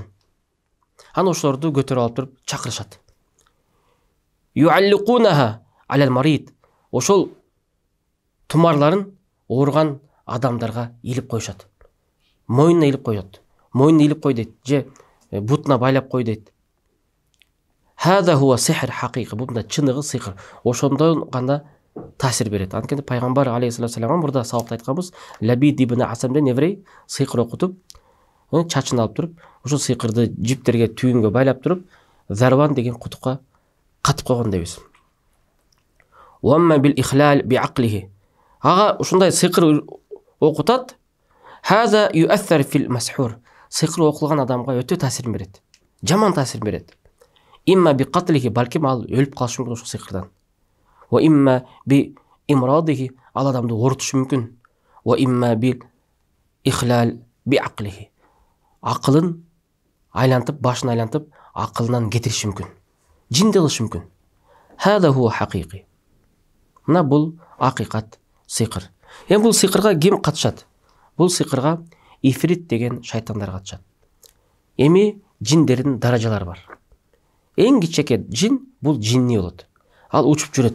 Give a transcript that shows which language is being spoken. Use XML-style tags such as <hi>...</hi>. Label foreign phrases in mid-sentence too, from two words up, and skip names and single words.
<ky>Аны ошолорду көтөрүп алып туруп чакырышат.</ky> <ar>يعلقونها على المريض.</ar> <ky>Ошол тумарларын ооруган адамдарга илип коюшат. Мойнуна илип коет. Мойнуна илип кой дейт, же бутуна байлап кой дейт.</ky> <ar>هذا هو سحر حقيقي.</ar> <ky>Бул да чыныгы сыйкыр. Ошондон гана таасир берет. Анткени пайгамбар алейхиссалам мурда сабакта айтканбыз, Лабид ибн Асамден еврей сыйкыр окутуп, чачын алып туруп, ошол сыйкырды жиптерге, түйүнгө байлап туруп, Зарван деген кутукка катып койгон дейбиз.</ky> <ar>وإما بالإخلال بعقله.</ar> <ky>Ага ушундай сыйкыр окутат.</ky> <ar>هذا يؤثر في المسحور.</ar> <ky>Сыйкыр окулган адамга өтө таасирин берет. Жаман таасир берет.</ky> <ar>إما بقتله,</ar> <ky>балким ал өлүп калышы мүмкүн ошол сыйкырдан.</ky> <ar>وإما بإمراضه,</ar> <ky>ал адамды оорутушу мүмкүн.</ky> <ar>وإما بالإخلال بعقله.</ar> <ky>Акылын айлантып, башын айлантып, акылынан кетириши мүмкүн. жин де кылышы мүмкүн.</ky> <ar>هذا هو حقيقي.</ar> <ky>Мына бул акыйкат, сыйкыр. Эми бул сыйкырга ким катышат? Бул сыйкырга ифрит деген шайтандар катышат. Эми жиндердин даражалары бар. Эң кичеке жин бул жинни болот. Ал учуп жүрөт.</ky>